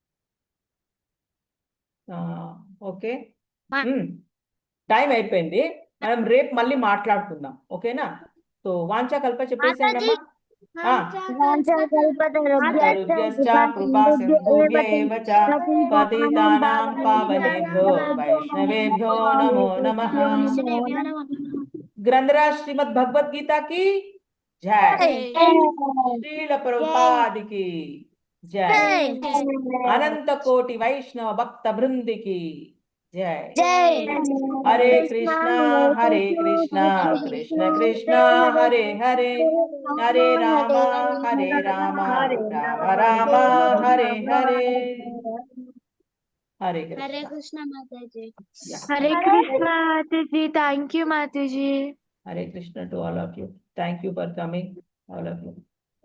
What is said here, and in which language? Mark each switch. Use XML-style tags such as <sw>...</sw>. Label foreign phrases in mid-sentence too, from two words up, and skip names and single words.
<te>ఓకే, టైం అయిపోయింది. మనం రేపు మళ్ళీ మాట్లాడుకుందాం, ఓకేనా? సో వాంఛాకల్ప చెప్పేసేయండి అమ్మా.</te> <sa>తరుభ్యశ్చ కృపా సింధుభ్య ఏవ చ పతితానాం పావనేభ్యో వైష్ణవేభ్యో నమో నమః.</sa> <hi>గ్రంథరాజ్ శ్రీమద్ భగవద్గీత की जय, श्रील प्रभुपाद की जय, अनंत कोटि वैष्णव भक्त वृंद की जय।</hi> <sa>हरे कृष्णा कृष्ण कृष्ण हरे हरे, हरे राम राम राम हरे हरे। हरे हरे कृष्णा।</sa> <hi>कृष्ण माताजी।</hi> <en>Yeah.</en> <hi>हरे कृष्ण माताजी,</hi> <en>thank you माताजी। Hare Krishna to all of you. Thank you for coming, all of you.</en>